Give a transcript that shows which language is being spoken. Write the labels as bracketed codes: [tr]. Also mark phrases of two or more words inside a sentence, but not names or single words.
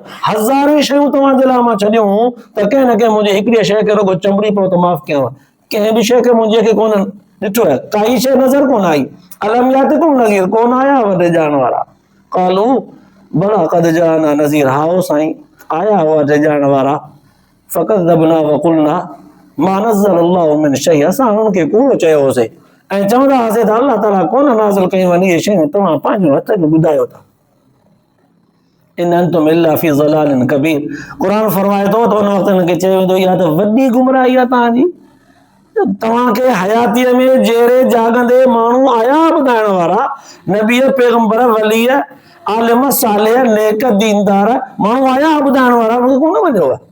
[sd] हज़ारे शयूं तव्हांजे लाइ मां छॾियूं त कंहिं न कंहिं मुंहिंजी हिकिड़ी शइ खे रुगो चंबड़ी पियो त माफ़ कयांव, कंहिं बि शइ खे मुंहिंजे खे कोन ॾिठो आहे, काई शइ नज़र कोन आई। [ar] ألم يأتكم نذير, [sd] कोन आया वॾे ॼाण वारा? [ar] قالوا بلى قد جاءنا نذير, [sd] हाओ साईं आया हुआ वॾे ॼाण वारा। [ar] فكذبنا وقلنا ما نزل الله من شيء, [sd] असां उन्हनि खे कूड़ो चयोसीं ऐं चवंदा हुआसीं त अल्लाह ताला कोन नाज़िल कयूं आहिनि इहे शयूं, तव्हां पंहिंजो हथ में ॿुधायो था। [ar] إن أنتم إلا في ضلال كبير, [sd] क़ुर फरमाए थो त उन वक़्तु हिनखे चयो वेंदो इहा त वॾी गुमराही आहे तव्हांजी। तव्हांखे हयातीअ में जहिड़े जाॻंदे माण्हू आया ॿुधाइण वारा, नबी पैगंबर वली आलिम सालिह नेक दीनदार माण्हू आया ॿुधाइण वारा, उनखे कोन वञो आहे।